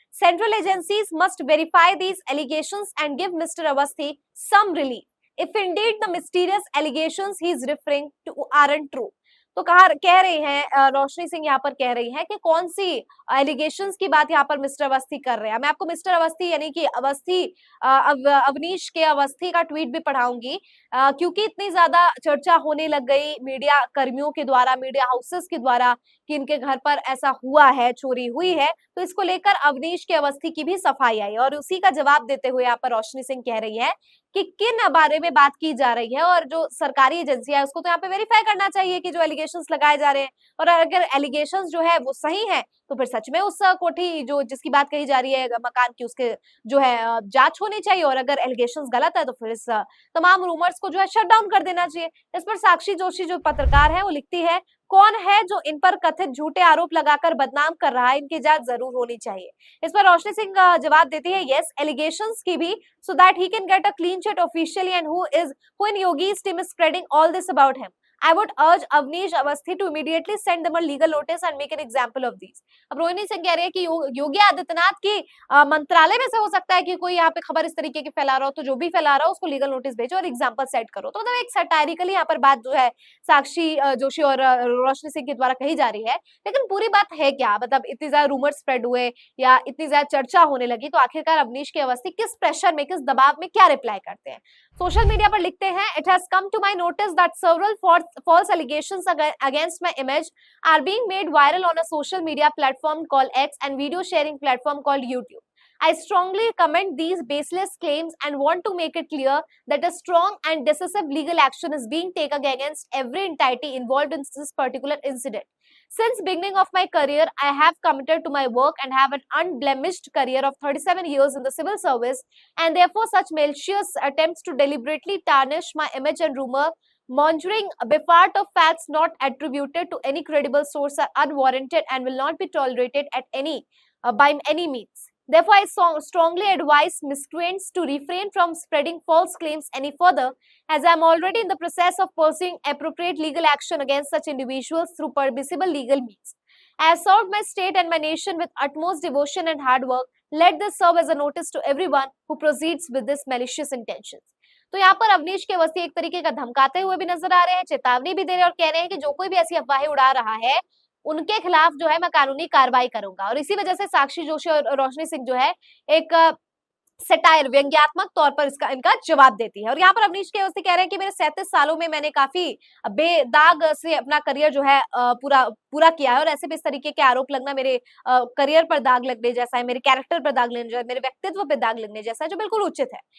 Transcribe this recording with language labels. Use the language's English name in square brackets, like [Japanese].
[English] Central agencies must verify these allegations and give Mr. Awasthi some relief. If indeed the mysterious allegations he is referring to aren't true. [Hindi] तो कह रही हैं रोशनी सिंह यहाँ पर कह रही हैं कि कौन सी एलिगेशंस की बात यहाँ पर मिस्टर अवस्थी कर रहे हैं। मैं आपको मिस्टर अवस्थी यानी कि अवस्थी अवनीश के अवस्थी का ट्वीट भी पढ़ाऊंगी, क्योंकि इतनी ज्यादा चर्चा होने लग गई मीडिया कर्मियों के द्वारा, मीडिया हाउसेस के द्वारा कि इनके घर पर ऐसा हुआ है, चोरी हुई है, तो इसको लेकर अवनीश के अवस्थी की भी सफाई आई और उसी का जवाब देते हुए यहाँ पर रोशनी सिंह कह रही है कि किन बारे में बात की जा रही है और जो सरकारी एजेंसियां है उसको तो यहाँ पे वेरीफाई करना चाहिए कि जो एलिगेशंस लगाए जा रहे हैं, और अगर एलिगेशंस जो है वो सही है तो फिर सच में उस कोठी जो जिसकी बात कही जा रही है मकान की, उसके जो है जांच होनी चाहिए, और अगर एलिगेशंस गलत है तो फिर इस तमाम रूमर्स को जो है शट डाउन कर देना चाहिए। इस पर साक्षी जोशी जो पत्रकार है वो लिखती है, कौन है जो इन पर कथित झूठे आरोप लगाकर बदनाम कर रहा है, इनकी जांच जरूर होनी चाहिए। इस पर रोशनी सिंह जवाब देती है, [English] Yes allegations की भी, so that he can get a clean sheet officially, and who in Yogi's team is spreading all this about him. I would urge Avnish Awasthi to immediately send them a legal notice and make an example of these. [Hindi] अब रोहिणी सिंह कह रही है कि योगी आदित्यनाथ की मंत्रालय में से हो सकता है कि कोई यहाँ पे खबर इस तरीके की फैला रहा हो, तो जो भी फैला रहा हो उसको लीगल नोटिस भेजो और एग्जाम्पल सेट करो। तो मतलब एक सटायरिकली यहाँ पर बात जो है साक्षी जोशी और रोशनी सिंह के द्वारा कही जा रही है, लेकिन पूरी बात है क्या? मतलब इतनी ज्यादा रूमर स्प्रेड हुए या इतनी ज्यादा चर्चा होने लगी, तो आखिरकार अवनीश के अवस्थी किस प्रेशर में, किस दबाव में क्या रिप्लाई करते हैं? सोशल मीडिया पर लिखते हैं, [English] It has come to my notice that several false allegations against my image are being made viral on a social media platform called X and video sharing platform called YouTube. I strongly commend these baseless claims and want to make it clear that a strong and decisive legal action is being taken against every entity involved in this particular incident. Since beginning of my career, I have committed to my work and have an unblemished career of 37 years in the civil service, and therefore such malicious attempts to deliberately tarnish my image and rumor mongering befart of facts not attributed to any credible source are unwarranted and will not be tolerated at by any means. Therefore, I strongly advise miscreants to refrain from spreading false claims any further, as I am already in the process of pursuing appropriate legal action against such individuals through permissible legal means. I have served my state and my nation with utmost devotion and hard work. Let this serve as a notice to everyone who proceeds with this malicious intentions. [Hindi] तो यहाँ पर अवनीश के अवस्थी एक तरीके का धमकाते हुए भी नजर आ रहे हैं, चेतावनी भी दे रहे हैं और कह रहे हैं कि जो कोई भी ऐसी अफवाहें उड़ा रहा है उनके खिलाफ जो है मैं कानूनी कार्रवाई करूंगा। और इसी वजह से साक्षी जोशी और रोशनी सिंह जो है एक सेटायर व्यंग्यात्मक तौर पर इनका जवाब देती है। और यहाँ पर अवनीश के अवस्थी कह रहे हैं कि मेरे 37 सालों में मैंने काफी बेदाग से अपना करियर जो है पूरा किया है, और ऐसे भी इस तरीके के आरोप लगना मेरे करियर पर दाग लगने जैसा है, मेरे कैरेक्टर पर दाग लगने जैसा, मेरे व्यक्तित्व पर दाग लगने जैसा है, जो बिल्कुल उचित है।